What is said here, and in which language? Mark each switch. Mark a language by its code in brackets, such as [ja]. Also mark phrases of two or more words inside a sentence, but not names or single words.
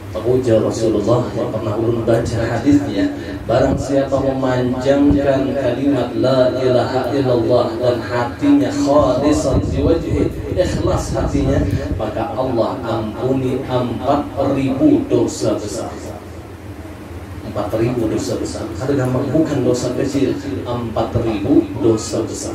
[bjn] ujar Rasulullah yang pernah ulun baca hadisnya, barang siapa memanjangkan kalimat [ar] la ilaha illallah [bjn] dan hatinya [ar] khalisan liwajhi, [bjn] ikhlas hatinya, maka Allah ampuni 4.000 dosa besar. [id] 4.000 dosa besar. Ada gampang, bukan dosa kecil. 4.000 dosa besar.